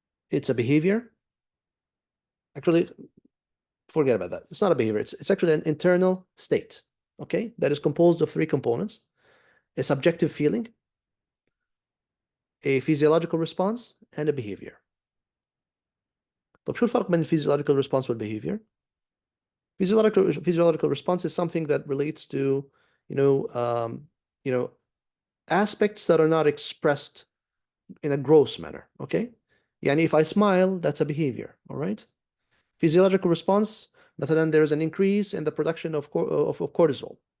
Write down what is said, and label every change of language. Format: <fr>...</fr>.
<en>It's a behavior. Actually, forget about that. It's not a behavior. It's actually an internal state, okay? That is composed of three components: a subjective feeling, a physiological response, and a behavior.</en> <ar>طب شو الفرق بين physiological response والbehavior?</ar> <en>Physiological response is something that relates to, you know, um, you know, aspects that are not expressed in a gross manner, okay? يعني if I smile, that's a behavior, all right? Physiological response, مثلا there is an increase in the production of cortisol.</en>